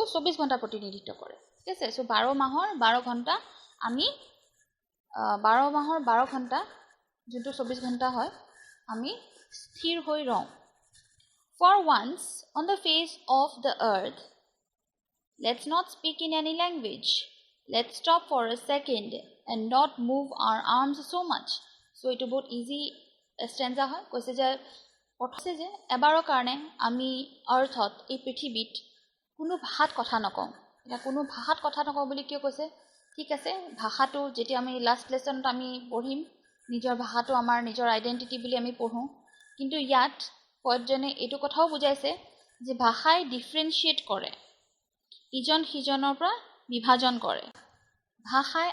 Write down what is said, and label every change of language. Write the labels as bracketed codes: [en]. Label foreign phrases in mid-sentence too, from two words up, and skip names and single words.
[as] 24 ঘণ্টা প্ৰতিনিধিত্ব কৰে ঠিক আছে so 12 মাহৰ 12 ঘণ্টা আমি 12 মাহৰ 12 ঘণ্টা যোনটো 24 ঘণ্টা হয় আমি স্থিৰ হৈ ৰওঁ [en] For once on the face of the earth let's not speak in any language let's stop for a second and not move our arms so much so it [as] বহুত [en] easy stanza [as] হয় কৈছে যে পঠছে যে এবাৰৰ কাৰণে আমি অৰ্থত এই পৃথিৱীত কোনো ভাষাত কথা নকওঁ এটা কোনো ভাষাত কথা নকওঁ বুলি কিয় কৈছে ঠিক আছে ভাষাটো যেতি আমি লাস্ট লেসনত আমি পঢ়িম নিজৰ ভাষাটো আমাৰ নিজৰ আইডেন্টিটি বুলি আমি পঢ়ো কিন্তু ইয়াত পয়জনে এটো কথাও বুজাইছে যে ভাষাই ডিফাৰেন্সিয়েট কৰে ইজন হিজনৰ পৰা বিভাজন কৰে ভাষাই